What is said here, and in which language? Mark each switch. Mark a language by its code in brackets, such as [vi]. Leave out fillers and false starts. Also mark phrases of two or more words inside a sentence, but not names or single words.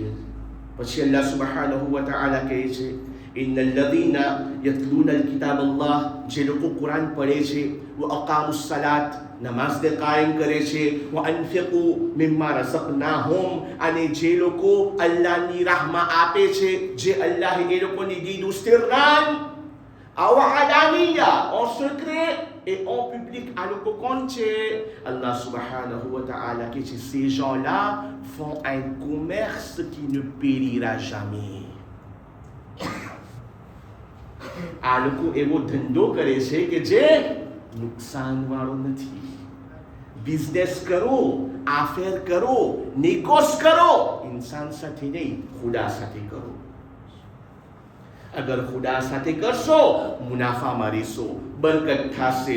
[gu] પછી [ar] الله سبحانه وتعالى [gu] કહે છે, [ar] إن الذين يتلون الكتاب الله, [gu] જે લોકો કુરાન પડે છે, [ar] وأقاموا الصلاة, [gu] નમાઝને કાયમ કરે છે, [ar] وأنفقوا مما رزقناهم, [gu] અને જે લોકો અલ્લાહની રાહમાં આપે છે, જે અલ્લાહે એ લોકોને દીધું, [ar] سرا وعلانية, [fr] en secret et en public. [gu] આ લોકો કોણ છે? [ar] الله سبحانه وتعالى [gu] કહે છે, [fr] ces gens-là font un commerce qui ne périra jamais. [gu] આ લોકો એવો ધંધો કરે છે કે જે નુકસાન વાળો નથી. બિઝનેસ કરો, આફેર કરો, નિકોસ કરો, ઇન્સાન સાથે નહીં, ખુદા સાથે કરો. અગર ખુદા સાથે કરશો, મુનાફામાં રહેશો, બરકત થશે.